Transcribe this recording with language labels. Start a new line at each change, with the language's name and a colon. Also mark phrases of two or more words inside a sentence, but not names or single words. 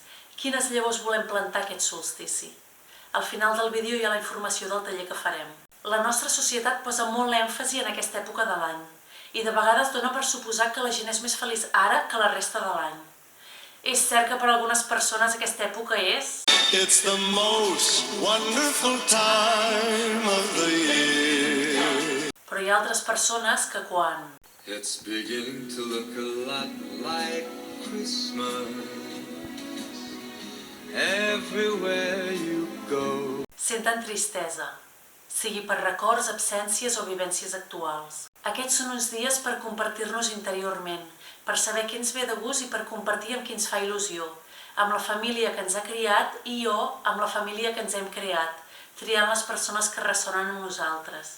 Catalan: Quines llavors volem plantar aquest solstici? Al final del vídeo hi ha la informació del taller que farem. La nostra societat posa molt èmfasi en aquesta època de l'any i de vegades dona per suposar que la gent és més feliç ara que la resta de l'any. És cert que per a algunes persones aquesta època és...
English: It's the most wonderful time of the year.
Catalan: Però hi ha altres persones que quan...
English: It's beginning to look a lot like Christmas everywhere you go.
Catalan: senten tristesa, sigui per records, absències o vivències actuals. Aquests són uns dies per compartir-nos interiorment, per saber què ens ve de gust i per compartir amb qui ens fa il·lusió, amb la família que ens ha criat i o amb la família que ens hem creat, triant les persones que ressonen amb nosaltres.